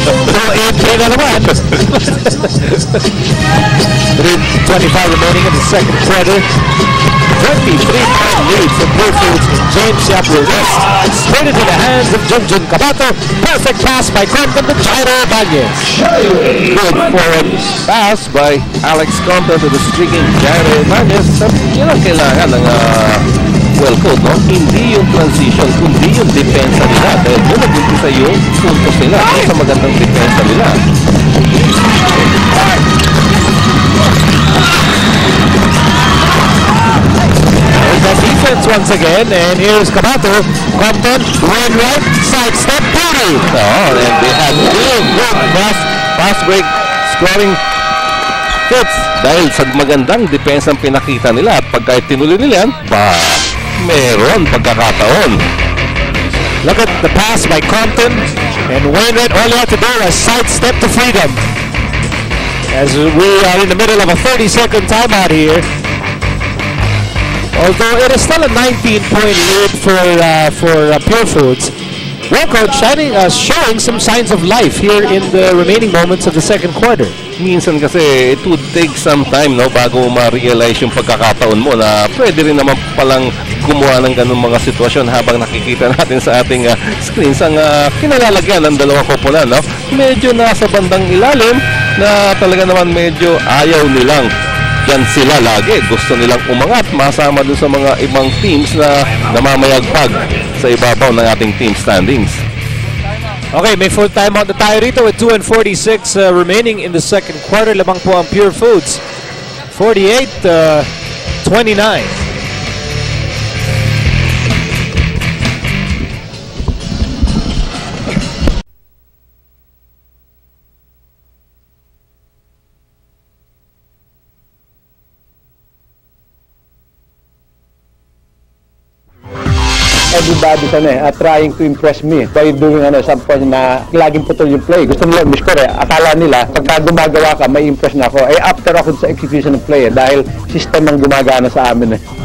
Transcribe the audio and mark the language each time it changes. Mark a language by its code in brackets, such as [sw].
[en] So, 8 [tl] na naman. [en] 3:25 remaining in the second quarter. 23-point lead for Purefoods. James Yap will rest. Straight into the hands of Junjun Kabato. Perfect pass by Compton to Jairo Ibanez. Good forward pass by Alex Compton to the streaking Jairo Ibanez. [tl] Yan ang kailangan ng Welcome, no? Hindi yung transition, kundi yung depensa nila. Dahil doon nag-umpisa yung puntos nila sa magandang depensa nila. [en] The defense once again, and here's Kabato. Compton, one right, side step, Puri. And they had real good fast break scoring fits. [tl] Dahil sa magandang depensa ang pinakita nila at pagka tinuloy nila yan, meron pagkakataon. [en] Look at the pass by Compton, and Wainwright all you have to do is sidestep to freedom. As we are in the middle of a 30-second timeout here. Although it is still a 19-point lead for Purefoods, Welcome showing some signs of life here in the remaining moments of the second quarter. [tl] Minsan kasi [en] it would take some time, [tl] no, bago ma-realize yung pagkakataon mo na pwede rin naman palang gumawa ng ganung mga sitwasyon habang nakikita natin sa ating screens ang kinalalagyan ng dalawang koponan, no? Medyo nasa bandang ilalim na talaga naman medyo ayaw nilang yan sila lagi. Gusto nilang umangat, masama dun sa mga ibang teams na namamayagpag sa ibabaw ng ating team standings. [en] Okay, [tl] may full timeout na tayo rito [en] with 2:46 remaining in the second quarter. [tl] Lamang po ang Purefoods. 48-29. [en] Everybody trying to impress me by doing some point [tl] na laging putol yung play. Gusto nila miskore. Akala nila pagka gumagawa ka, may impress na ako. After ako sa execution ng play dahil system ang gumagana sa amin.